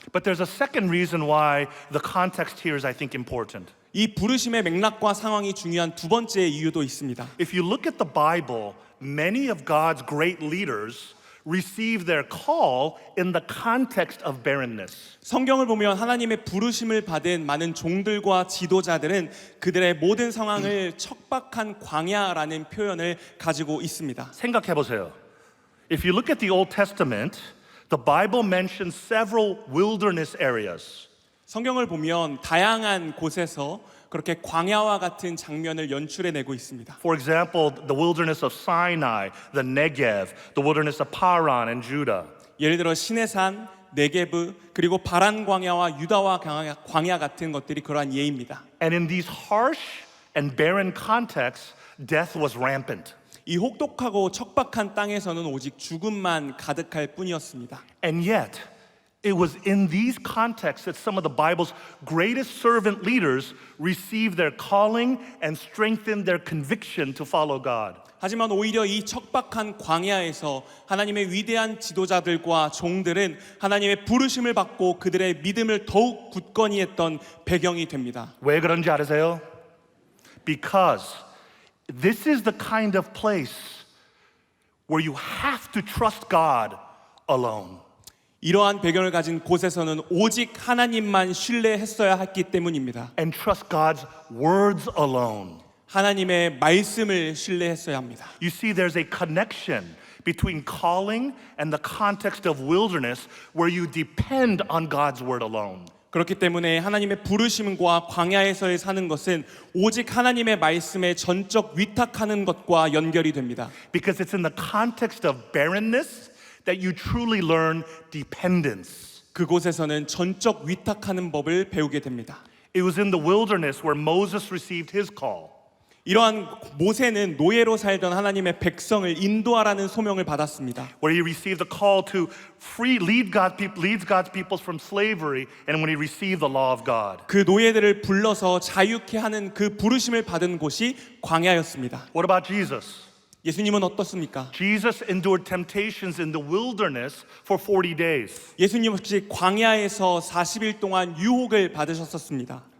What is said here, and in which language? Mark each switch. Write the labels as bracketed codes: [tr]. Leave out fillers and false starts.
[en] But there's a second reason why the context here is, I think, important. [ko] 이 부르심의 맥락과 상황이 중요한 두 번째 이유도 있습니다. [en] If you look at the Bible, many of God's great leaders receive their call in the context of barrenness. [ko] 성경을 보면 하나님의 부르심을 받은 많은 종들과 지도자들은 그들의 모든 상황을 척박한 광야라는 표현을 가지고 있습니다. 생각해 보세요. [en] If you look at the Old Testament, the Bible mentions several wilderness areas. [ko] 성경을 보면 다양한 곳에서 그렇게 광야와 같은 장면을 연출해내고 있습니다. [en] For example, the wilderness of Sinai, the Negev, the wilderness of Paran and Judah. [ko] 예를 들어 시내산, 네게브, 그리고 바란 광야와 유다와 광야 같은 것들이 그러한 예입니다. [en] And in these harsh and barren contexts, death was rampant. [ko] 이 혹독하고 척박한 땅에서는 오직 죽음만 가득할 뿐이었습니다. [en] And yet, it was in these contexts that some of the Bible's greatest servant leaders received their calling and strengthened their conviction to follow God. [ko] 하지만 오히려 이 척박한 광야에서 하나님의 위대한 지도자들과 종들은 하나님의 부르심을 받고 그들의 믿음을 더욱 굳건히 했던 배경이 됩니다. 왜 그런지 아세요? [en] Because this is the kind of place where you have to trust God alone. [ko] 이러한 배경을 가진 곳에서는 오직 하나님만 신뢰했어야 했기 때문입니다. [en] And trust God's words alone. [ko] 하나님의 말씀을 신뢰했어야 합니다. [en] You see, there's a connection between calling and the context of wilderness where you depend on God's word alone. [ko] 그렇기 때문에 하나님의 부르심과 광야에서의 사는 것은 오직 하나님의 말씀에 전적 위탁하는 것과 연결이 됩니다. [en] Because it's in the context of barrenness that you truly learn dependence. [ko] 그곳에서는 전적 위탁하는 법을 배우게 됩니다. [en] It was in the wilderness where Moses received his call. [ko] 이러한 모세는 노예로 살던 하나님의 백성을 인도하라는 소명을 받았습니다. [en] Where he received the call to lead God's people from slavery, and when he received the law of God. [ko] 그 노예들을 불러서 자유케 하는 그 부르심을 받은 곳이 광야였습니다. [en] What about Jesus? [ko] 예수님은 어떻습니까? [en] Jesus endured temptations in the wilderness for 40 days. [ko] 예수님 혹시 광야에서 40일 동안 유혹을 받으셨었습니다.